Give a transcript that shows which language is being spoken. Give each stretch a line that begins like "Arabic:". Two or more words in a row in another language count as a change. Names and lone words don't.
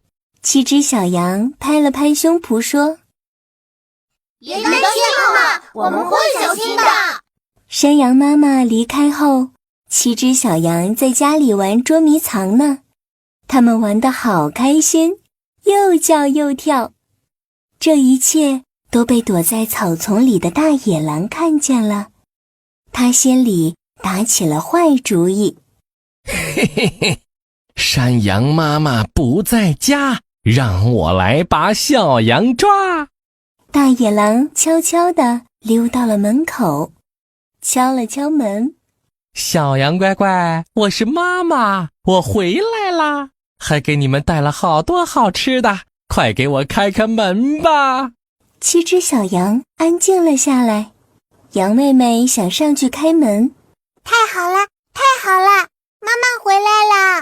Chinese: 7 隻小羊拍了拍胸脯說： 別擔心媽媽，我們會小心的。山羊媽媽離開後，7隻小羊在家裡玩捉迷藏呢。他們玩得好開心，又叫又跳。這一切都被躲在草叢裡的大野狼看見了，他心裡打起了壞主意。嘿嘿嘿，山羊媽媽不在家，讓我來把小羊抓。大野狼悄悄地溜到了门口，敲了敲门。小羊乖乖，我是媽媽，我回来啦，還給你們帶了好多好吃的，快給我開開門吧。 7隻小羊安靜了下來，羊妹妹想上去開門。太好了，太好了，媽媽回來啦！